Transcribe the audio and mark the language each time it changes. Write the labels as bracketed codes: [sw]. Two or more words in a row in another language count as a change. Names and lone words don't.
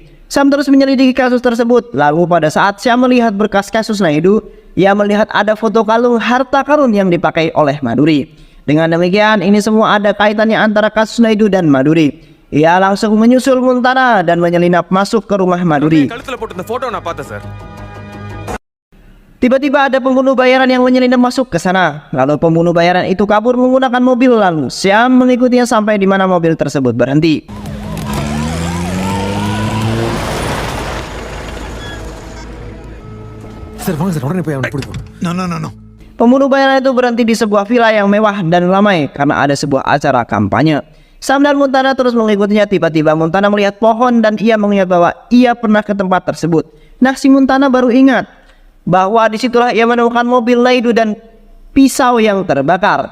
[id] Sam terus menyelidiki kasus tersebut. Lalu pada saat Syam melihat berkas kasus Naidu, ia melihat ada foto kalung harta karun yang dipakai oleh Maduri. Dengan demikian, ini semua ada kaitannya antara kasus Naidu dan Maduri. Ia langsung menyusul Montana dan menyelinap masuk ke rumah Maduri. [ta] கழுத்துல போட்டு இந்த போட்டோ நான் பார்த்தேன் சார். [id] Tiba-tiba ada pembunuh bayaran yang menyelinap masuk ke sana. Lalu pembunuh bayaran itu kabur menggunakan mobil, lalu Syam mengikutinya sampai di mana mobil tersebut berhenti. [ta] சார் வாங்க சார், உடனே போய் அவனை பிடிப்போம். [en] No, no, no, no. [id] Pembunuh bayaran itu berhenti di sebuah villa yang mewah dan ramai karena ada sebuah acara kampanye. Sam dan Montana terus mengikutinya. Tiba-tiba Montana melihat pohon dan ia mengingat bahwa ia pernah ke tempat tersebut. Nah, si Montana baru ingat bahwa disitulah ia menemukan mobil Naidu dan pisau yang terbakar.